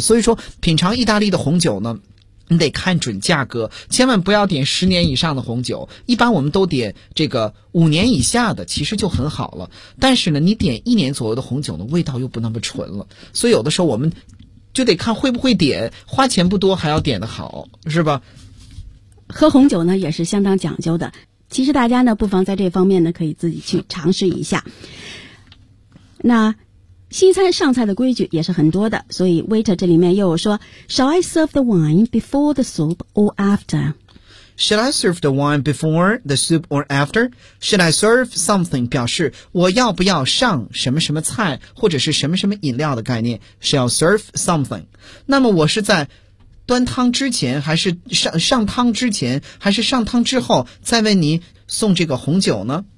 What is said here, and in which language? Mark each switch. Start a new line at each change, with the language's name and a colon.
Chinese: 所以说品尝意大利的红酒呢你得看准价格，千万不要点10年以上的红酒，一般我们都点这个5年以下的其实就很好了，但是呢你点1年左右的红酒呢味道又不那么纯了，所以有的时候我们就得看会不会点，花钱不多还要点得好，是吧？喝红酒呢也是相当讲究的，其实大家呢不妨在这方面呢可以自己去尝试一下。那西餐上菜的规矩也是很多的，所以 waiter 这里面又说
English: Shall I serve the wine before the soup or after? Shall I serve the wine before the soup or after? Shall I serve something
Chinese: 表示我要不要上什么什么菜或者是什么什么饮料的概念。
English: Shall serve something,
Chinese: 那么我是在端汤之前，还是上汤之前，还是上汤之后，再为您送这个红酒呢？